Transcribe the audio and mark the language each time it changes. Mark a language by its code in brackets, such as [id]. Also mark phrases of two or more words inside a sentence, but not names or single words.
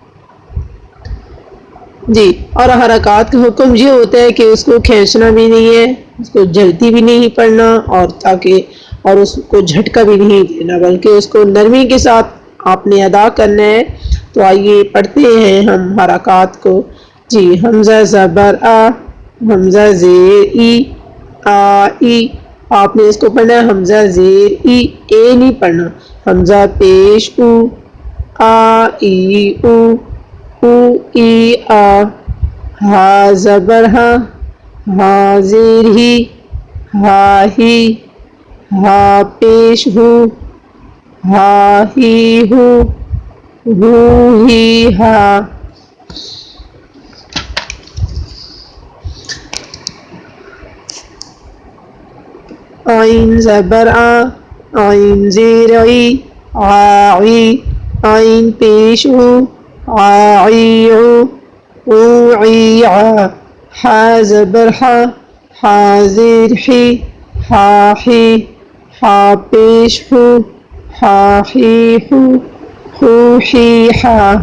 [ur] جی، اور حرکات کا حکم یہ ہوتا ہے کہ اس کو کھینچنا بھی نہیں ہے، اس کو جلدی بھی نہیں پڑھنا اور اس کو جھٹکا بھی نہیں دینا، بلکہ اس کو نرمی کے ساتھ آپ نے ادا کرنا ہے۔ تو آئیے پڑھتے ہیں ہم حرکات کو۔ جی، حمزہ زبر آ، حمزہ زیر ای، آ ای، آپ نے اس کو پڑھنا ہے حمزہ زیر ای، اے نہیں پڑھنا، حمزہ پیش او، آ ای او، او ای آ، ہا زبر ہا، ہا زیر ہی، ہا ہی، ہا پیش ہو، ہا ہی ہو، ہو ہی ہا۔ عین زبر آ، عین زیر عی، عی، عین پیش او، عی او، عی ع، حا زبر حا، حا زیر حی، حا حی، حا پیش ہو، حا حی ہو، ہو حی حا۔